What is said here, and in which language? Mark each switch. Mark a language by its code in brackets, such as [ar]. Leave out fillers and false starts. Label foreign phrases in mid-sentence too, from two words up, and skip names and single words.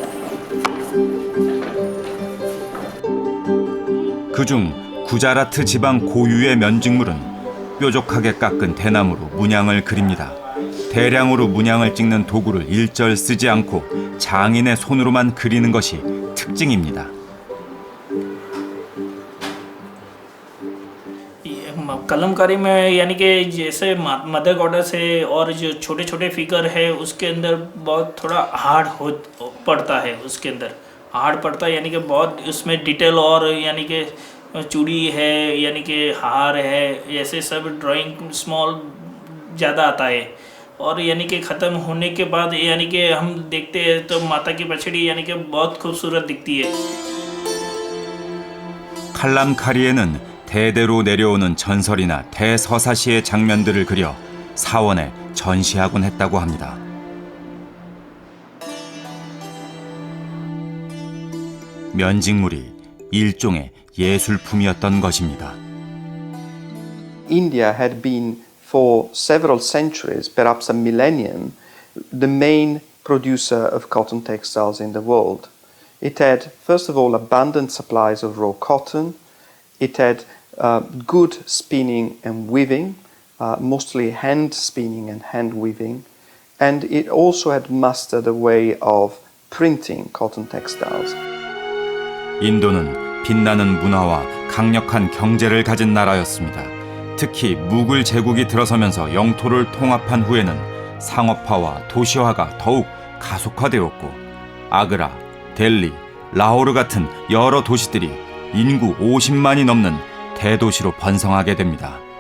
[ko] 그중 구자라트 지방 고유의 면직물은 뾰족하게 깎은 대나무로 문양을 그립니다. 대량으로 문양을 찍는 도구를 일절 쓰지 않고 장인의 손으로만 그리는 것이 특징입니다. [hi] कलमकारी में यानी कि जैसे [en] mother goddess [hi] है और जो छोटे छोटे फिगर है उसके अंदर बहुत थोड़ा हार्ड हो पड़ता है, उसके अंदर हार्ड पड़ता है, यानी कि बहुत उसमें डिटेल और यानी कि चूड़ी है यानी कि हार है, ऐसे सब [en] drawing small [hi] ज़्यादा आता है। और यानी कि ख़त्म होने के बाद यानी कि हम देखते हैं तो माता की पछड़ी यानी कि बहुत खूबसूरत दिखती है। [ko] 칼람카리에는 대대로 내려오는 전설이나 대서사시의 장면들을 그려 사원에 전시하곤 했다고 합니다. 면직물이 일종의 예술품이었던 것입니다. [en] India had been for several centuries, perhaps a millennium, the main producer of cotton textiles in the world. It had, first of all, abundant supplies of raw cotton. It had good spinning and weaving, mostly hand spinning and hand weaving, and it also had mastered a way of printing cotton textiles. [ko] 인도는 빛나는 문화와 강력한 경제를 가진 나라였습니다. 특히 무굴 제국이 들어서면서 영토를 통합한 후에는 상업화와 도시화가 더욱 가속화되었고 아그라, 델리, 라호르 같은 여러 도시들이 인구 50만이 넘는 대도시로 번성하게 됩니다.